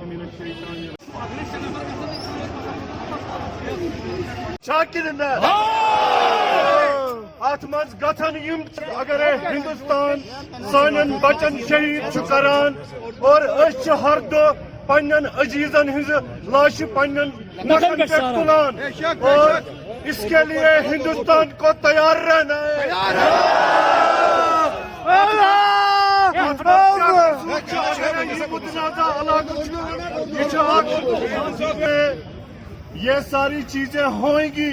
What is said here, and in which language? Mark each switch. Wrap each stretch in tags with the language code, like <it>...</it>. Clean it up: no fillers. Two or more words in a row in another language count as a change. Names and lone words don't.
<ks>ات مز گھن اگر ہندوستان سان بچن شہید کران اور ہر دہ پن عزیزن ہز لاش پن نشن پہ تلان</ks> <ur>اور اس کے لیے ہندوستان کو تیار رہنا ہے. یہ ساری چیزیں ہوئیں گی.</ur>